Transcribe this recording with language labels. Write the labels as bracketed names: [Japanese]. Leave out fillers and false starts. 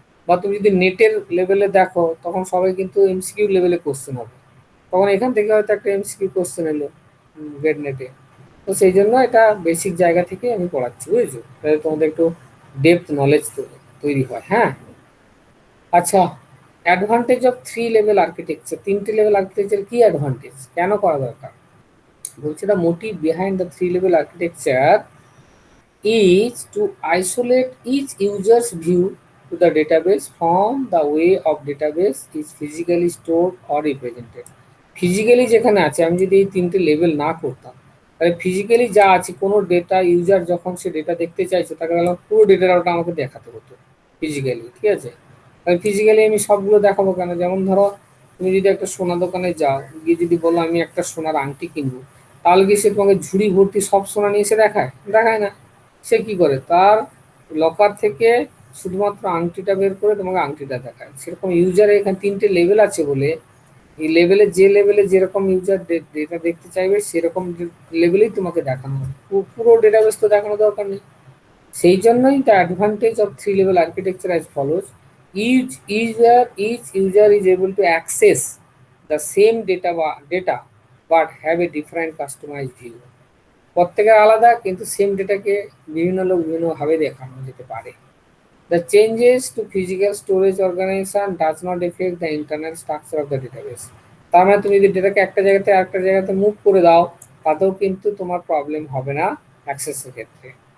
[Bangla] বা তুমি যদি নেটের লেভেলে দেখো, তখন সবাই কিন্তু এমসিকিউ লেভেলে কোশ্চেন হবে, তখন এখান থেকে হয়তো একটা এমসিকিউ কোশ্চেন এলো গ্রেড নেটে। তো সেই জন্য এটা বেসিক জায়গা থেকে আমি পড়াচ্ছি, বুঝেছো? তাহলে তোমাদের একটু ডেপথ নলেজ তৈরি হয়। হ্যাঁ, আচ্ছা, advantage of three level architecture, তিনটে লেভেল আর্কিটেকচার কি অ্যাডভান্টেজ, কেন করা দরকার? বলছে [English] The motive behind the three level architecture is to isolate each user's view to the database from the way of database is physically stored or represented. [Bangla] Physically যেখানে আছে, আমি যদি এই তিনটে লেভেল না করতাম, তাহলে ফিজিক্যালি যা আছে কোনো ডেটা ইউজার যখন সে ডেটা দেখতে চাইছে, তাকে পুরো ডেটাটা ওটা আমাকে দেখাতে হতো ফিজিক্যালি, ঠিক আছে? তাহলে ফিজিক্যালি আমি সবগুলো দেখাবো কেন? যেমন ধরো তুমি যদি একটা সোনা দোকানে যাও, গিয়ে যদি বলো আমি একটা সোনার আংটি কিনবো, তাহলে কি সে তোমাকে ঝুড়ি ভর্তি সব সোনা নিয়ে এসে দেখায়? দেখায় না। সে কি করে, তার লকার থেকে শুধুমাত্র আংটিটা বের করে তোমাকে আংটিটা দেখায়। সেরকম ইউজারের এখানে তিনটে লেভেল আছে বলে, এই লেভেলে যে লেভেলে যেরকম ইউজার ডেটা দেখতে চাইবে সেরকম লেভেলেই তোমাকে দেখানো হবে, পুরো ডেটাবেস তো দেখানো দরকার নেই। সেই জন্যই [English] The advantage of three level architecture as follows: each user is able to access the same data but have a different customized view. [Bangla] প্রত্যেকের আলাদা, কিন্তু সেম ডেটাকে বিভিন্ন লোক বিভিন্নভাবে দেখানো যেতে পারে। [English] The changes to physical storage organisation does not affect the internal structure of the database. [Bangla] তার মানে তুমি যদি ডেটাকে একটা জায়গাতে আরেকটা জায়গাতে মুভ করে দাও, তাতেও কিন্তু তোমার প্রবলেম হবে না অ্যাক্সেসের ক্ষেত্রে।